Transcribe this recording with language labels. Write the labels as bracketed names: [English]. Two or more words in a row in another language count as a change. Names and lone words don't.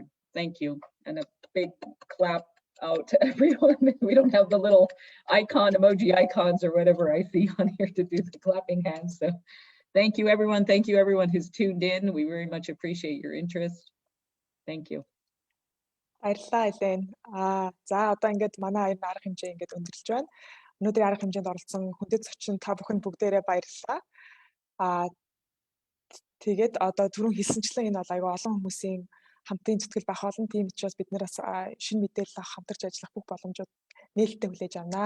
[English] Thank you, and a big clap out to everyone. We don't have the little emoji icons or whatever I see on here to do the clapping hands. So thank you, everyone. Thank you, everyone who's tuned in. We very much appreciate your interest. Thank you. [Mongolian] Баярлалаа Элен. За одоо ингээд манай энэ арга хэмжээ ингээд өндөрлж байна. Өнөөдрийн арга хэмжээнд оролцсон хүндэт зочин та бүхэнд бүгдээрээ баярлалаа. Тэгээд одоо түрүүн хэлсэнчлэн энэ бол аюу олон хүмүүсийн хамтын зүтгэл байх олон тийм учраас бид нэр бас шинэ мэдээлэл авах, хамтарч ажиллах бүх боломжууд нээлттэй хүлээж авнаа.